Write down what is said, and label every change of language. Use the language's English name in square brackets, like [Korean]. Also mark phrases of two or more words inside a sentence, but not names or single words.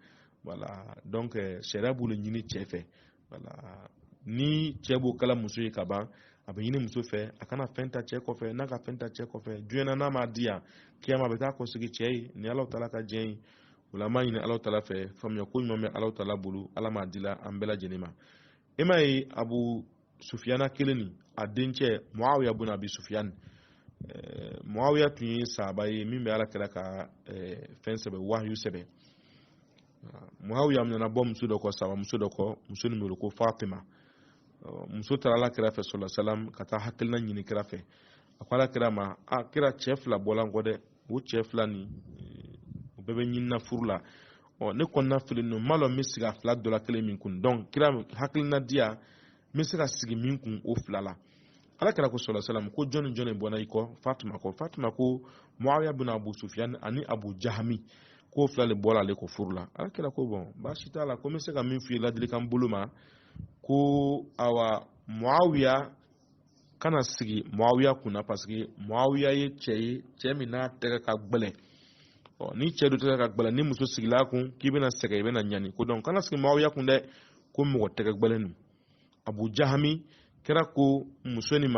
[Bambara] voilà donc sariya b'o le ɲini cɛ fɛ voilà ni cɛ b'o kala muso ye ka ban a bɛ ɲini muso fɛ a kana fɛn ta cɛ kɔfɛ n'a ka fɛn ta cɛ kɔfɛ diɲɛ na n'a m'a di yan kiyama a bɛ taa kɔsegi cɛ ye ni Alahu Taala ka diɲɛ ye o la an b'a ɲini Alahu Taala fɛ faamuya ko ɲuman bɛ Alahu Taala bolo Ala m'a di la an bɛɛ lajɛlen ma e m'a ye Abu Sufiyana kelen nin a dencɛ Muawiya bun Abi Sufiyan Muawiya tun ye sahaba ye min bɛ Alakira ka fɛn sɛbɛ wahyu sɛbɛ Muawiya nana bɔ muso dɔ kɔ sahaba muso dɔ kɔ muso min ko Fatima muso taara Alakira fɛ [Arabic] صلى الله عليه وسلم [Bambara] ka taa hakilina ɲini kira fɛ a ko Alakira ma kira cɛ fila bɔla n kɔ dɛ o cɛ fila nin o bɛɛ bɛ ɲinina furu la ne kɔnɔna fili ninnu n b'a dɔn n bɛ sigi a fila dɔ la kelen min kun donc kira hakilina di yan n bɛ se ka sigi min kun o fila la Alakira ko [Arabic] صلى الله عليه وسلم [Bambara] ko jɔn ni jɔn de bɔnna i kɔ Fatima ko Muawiya bin Abu Sufyan ani Abu Jahmi ko fila de bɔra ale ko furu la Alakira ko bon baasi t'a la ko n bɛ se ka min f'i ye ladilikan bolo ma ko awa Muawiya kana sigi Muawiya kunna [French] parce que [Bambara] Muawiya ye cɛ min n'a tɛgɛ ka gbɛlɛ ni cɛ dɔ tɛgɛ ka gbɛlɛ ni muso sigila kun k'i bɛna sɛgɛn i bɛna ɲani ko donc kana sigi Muawiya kun dɛ ko mɔgɔ tɛgɛ gbɛlɛ nu Abu Jahmi kira ko muso nin